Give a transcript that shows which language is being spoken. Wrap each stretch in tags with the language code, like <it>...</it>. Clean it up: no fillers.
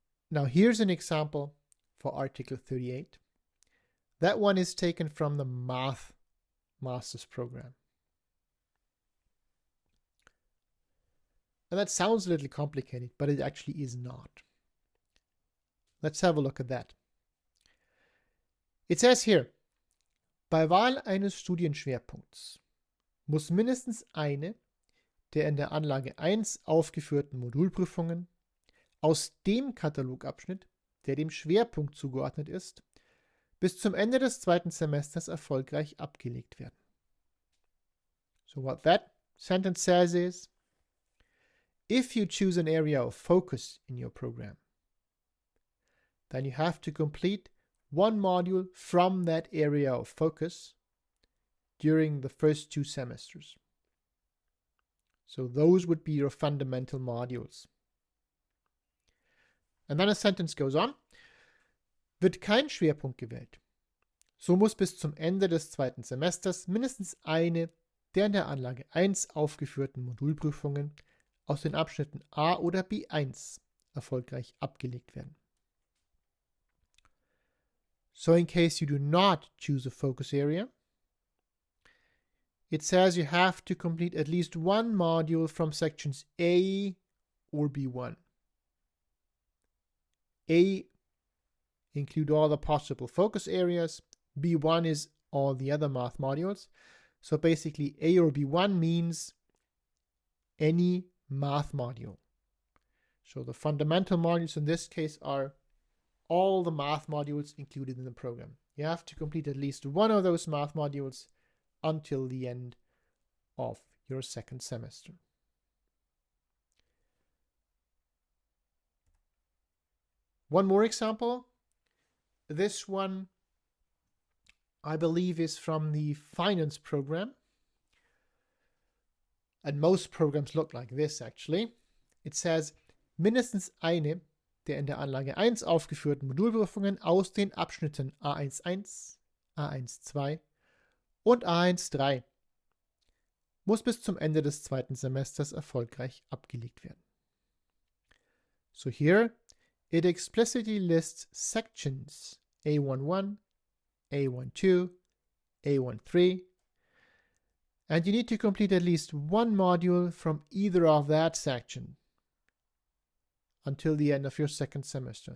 <en>Now here's an example for Article 38. That one is taken from the Math Master's Program. And that sounds a little complicated, but it actually is not. Let's have a look at that.</en> <de>It says here, bei Wahl eines Studienschwerpunkts muss mindestens eine der in der Anlage 1 aufgeführten Modulprüfungen aus dem Katalogabschnitt, der dem Schwerpunkt zugeordnet ist, bis zum Ende des zweiten Semesters erfolgreich abgelegt werden.</de> <en>So what that sentence says is, if you choose an area of focus in your program, then you have to complete one module from that area of focus during the first 2 semesters. So those would be your fundamental modules. And then a sentence goes on.</en> <de>Wird kein Schwerpunkt gewählt, so muss bis zum Ende des zweiten Semesters mindestens eine der in der Anlage 1 aufgeführten Modulprüfungen aus den Abschnitten A oder B1 erfolgreich abgelegt werden.</de> <en>So in case you do not choose a focus area, it says you have to complete at least one module from sections A or B1. A include all the possible focus areas. B1 is all the other math modules. So basically A or B1 means any math module. So the fundamental modules in this case are all the math modules included in the program. You have to complete at least one of those math modules until the end of your second semester. One more example. This one, I believe, is from the finance program. And most programs look like this, actually.</en> <de>It says, mindestens eine der in der Anlage 1 aufgeführten Modulprüfungen aus den Abschnitten A11, A12 und A13 muss bis zum Ende des zweiten Semesters erfolgreich abgelegt werden.</de> <en>So here, it explicitly lists sections A11, A12, A13, and you need to complete at least one module from either of that section until the end of your second semester.</en>